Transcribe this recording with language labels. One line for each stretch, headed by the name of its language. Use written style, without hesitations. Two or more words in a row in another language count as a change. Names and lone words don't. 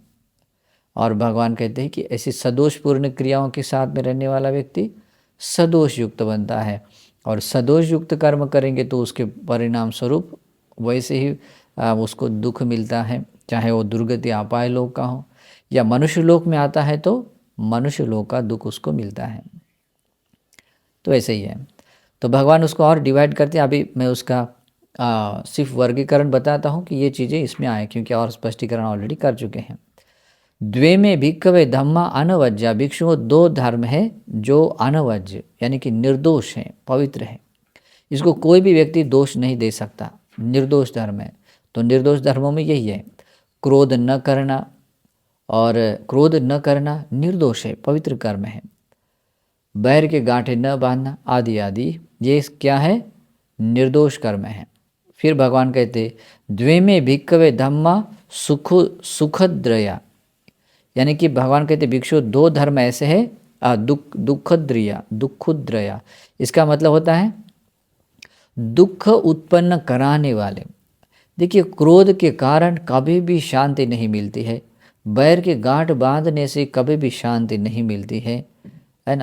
Hindi: और भगवान कहते हैं कि ऐसी सदोषपूर्ण क्रियाओं के साथ में रहने वाला व्यक्ति सदोष युक्त बनता है, और सदोष युक्त कर्म करेंगे तो उसके परिणाम स्वरूप वैसे ही उसको दुख मिलता है, चाहे वो दुर्गति अपाय लोक का हो या मनुष्य लोक में आता है तो मनुष्य लोक का दुख उसको मिलता है। तो ऐसे ही है। तो भगवान उसको और डिवाइड करते हैं। अभी मैं उसका सिर्फ वर्गीकरण बताता हूँ कि ये चीज़ें इसमें आए, क्योंकि और स्पष्टीकरण ऑलरेडी कर चुके हैं।
Pali: द्वे में भिक्खवे धम्मा अनवज्या,
Hindi: भिक्षुओं दो धर्म है जो अनवज्य यानी कि निर्दोष है, पवित्र है। इसको कोई भी व्यक्ति दोष नहीं दे सकता, निर्दोष धर्म है। तो निर्दोष धर्मों में यही है, क्रोध न करना, और क्रोध न करना निर्दोष है, पवित्र कर्म है। बैर के गांठे न बांधना आदि आदि, ये क्या है, निर्दोष कर्म है। फिर भगवान कहते
Pali: द्वे में भिक्खवे धम्मा सुखद्रया,
Hindi: यानी कि भगवान कहते भिक्षु दो धर्म ऐसे है दुखुद्रया, इसका मतलब होता है दुख उत्पन्न कराने वाले। देखिए, क्रोध के कारण कभी भी शांति नहीं मिलती है, बैर के गांठ बांधने से कभी भी शांति नहीं मिलती है ना।